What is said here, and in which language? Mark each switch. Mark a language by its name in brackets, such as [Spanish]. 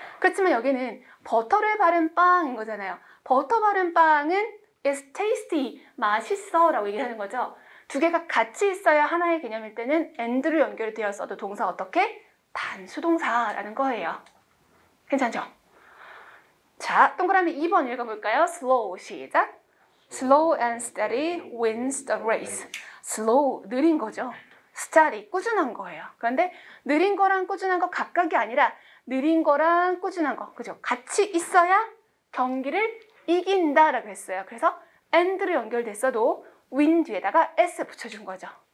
[Korean] 그렇지만 여기는 버터를 바른 빵인 거잖아요. 버터 바른 빵은 [English] is tasty, [Korean] 맛있어 라고 얘기하는 거죠. 두 개가 같이 있어야 하나의 개념일 때는 and로 연결이 되었어도 동사 어떻게? 단수동사라는 거예요. 괜찮죠? 자, 동그라미 2번 읽어볼까요? slow, 시작. [English] Slow and steady wins the race. [Korean] Slow, 느린 거죠. steady, 꾸준한 거예요. 그런데 느린 거랑 꾸준한 거 각각이 아니라 느린 거랑 꾸준한 거, 그죠? 같이 있어야 경기를 이긴다라고 했어요. 그래서 and로 연결됐어도 win 뒤에다가 s 붙여준 거죠.